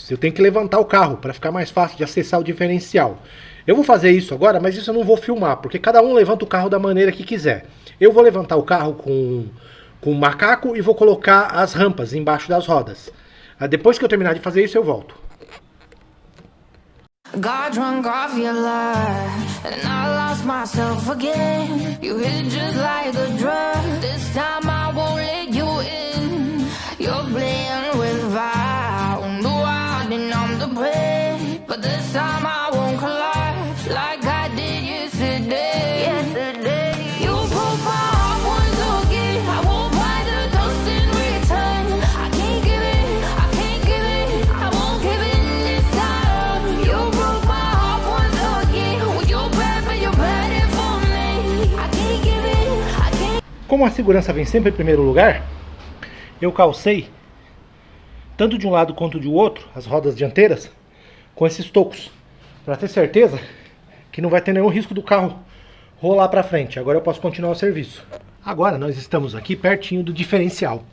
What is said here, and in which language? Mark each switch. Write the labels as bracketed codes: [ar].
[pt] Eu tenho que levantar o carro para ficar mais fácil de acessar o diferencial. Eu vou fazer isso agora, mas isso eu não vou filmar, porque cada um levanta o carro da maneira que quiser. Eu vou levantar o carro com um macaco e vou colocar as rampas embaixo das rodas. Depois que eu terminar de fazer isso, eu volto. [en] Got drunk off your life, and I lost myself again. You hit just like a drug. This time I won't let you in. You're playing with fire. No, I didn't numb the pain, but this time I won't collapse like I did yesterday. Yesterday, you broke my heart once again. I won't buy the dust in return. I can't give it, I can't give it, I won't give it this time. You broke my heart once again. With your bad, but you're bad for me. I can't give it, I can't. [pt] Como a segurança vem sempre em primeiro lugar, eu calcei tanto de um lado quanto de outro as rodas dianteiras com esses tocos, para ter certeza que não vai ter nenhum risco do carro rolar para frente. Agora eu posso continuar o serviço. Agora nós estamos aqui pertinho do diferencial.